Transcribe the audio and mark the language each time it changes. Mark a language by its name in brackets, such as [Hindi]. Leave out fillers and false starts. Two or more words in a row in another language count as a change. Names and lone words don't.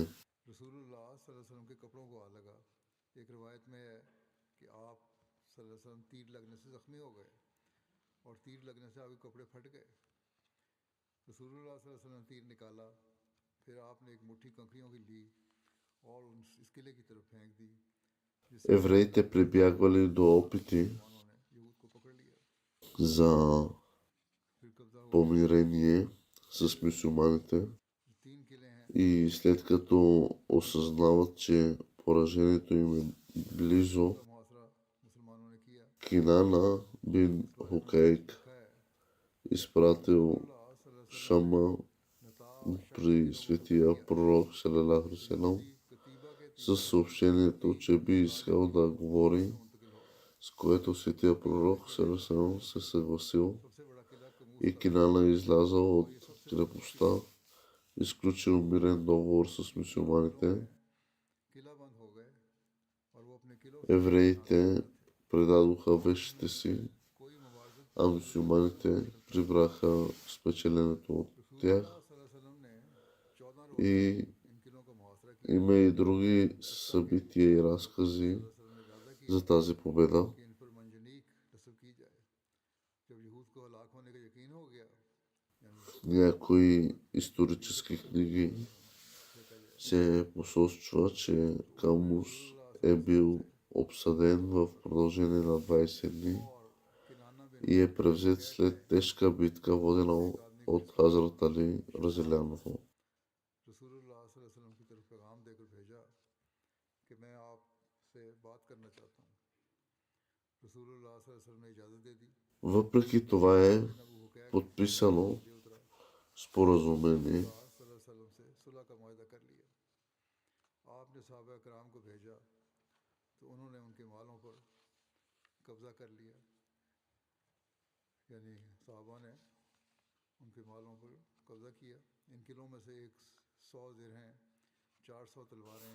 [Urdu] رسول اللہ [Arabic] صلى الله عليه وسلم [Urdu] کے کپڑوں کو آ لگا. ایک روایت میں ہے کہ آپ [Arabic] صلى الله عليه وسلم [Urdu] تیر لگنے سے زخمی ہو گئے اور تیر لگنے سے آپ کے کپڑے پھٹ گئے. رسول اللہ [Arabic] صلى الله عليه وسلم [Urdu] تیر نکالا، پھر آپ نے ایک مٹھی کنکریوں کی لی اور اس قلعے کی طرف پھینک دی، جس سے [Bulgarian] Евреите прибягвали до опити [Urdu] انہوں نے یہود کو پکڑ لیا. [Bulgarian] за [Urdu] پھر قبضہ ہوا. [Bulgarian] помирение с мюсюлманите [Urdu] 3 قلعے ہیں, [Bulgarian] и след като осъзнават, че поражението им е близо, [Urdu] کا محاصرہ مسلمانوں نے کیا. [Bulgarian] Кинана бин Хукейк [Urdu] ہے [Bulgarian] изпратил [Arabic] الله صلى الله عليه [Bulgarian] Шама [Arabic] وسلم [Bulgarian] при светия пророк [Arabic] صلى الله عليه وسلم [Urdu] کتیبہ کے [Bulgarian] със съобщението, че би искал да говори [Urdu] منتقل ہو. [Bulgarian] с което светия пророк Сарасалам се съгласил [Urdu] سب سے بڑا قلعہ قموص [Bulgarian] и Кинана е излязъл от крепостта, изключил мирен договор с мюсюлманите. [Urdu] قلعہ بند ہو گئے اور وہ اپنے قلعوں سے [Bulgarian] Евреите предадоха вещите си, [Urdu] کوئی مبارزت [Bulgarian] а мюсюлманите прибраха спечеленето от тях. [Urdu] وسلم نے 14 روز [Bulgarian] И [Urdu] ان قلعوں کا محاصرہ کیا. [Bulgarian] има и други събития и разкази [Urdu] وسلم نے ارادہ کیا [Bulgarian] за тази победа. [Urdu] کہ ان پر منجنیق نصب کی جائے۔ جب یہود کو ہلاک ہونے کا یقین ہو گیا, [Bulgarian] Някои исторически книги се посочва, че Камус е бил обсъден в продължение на 20 дни [Urdu] کنانہ بن [Bulgarian] и е превзет след тежка битка, водена от Хазрат Али Разилянова. [Urdu] رسول اللہ [Arabic] صلى الله عليه وسلم [Urdu] کی طرف پیغام دے کر بھیجا کہ میں آپ سے بات کرنا چاہتا ہوں. رسول اللہ [Arabic] صلى الله عليه وسلم [Urdu] نے اجازت دے دی. [Bulgarian] Въпреки това е [Urdu] ابو حقیق [Bulgarian] подписано [Urdu] نیچے اترا, [Bulgarian] споразумение, [Arabic] صلى الله عليه وسلم [Urdu] سے صلح کا معاہدہ کر لیا. آپ نے صحابہ کرام کو بھیجا تو انہوں نے ان کے مالوں پر قبضہ کر لیا، یعنی صحابہ نے ان کے مالوں پر قبضہ کیا. ان قلعوں میں سے 100 درہم، 400 تلواریں,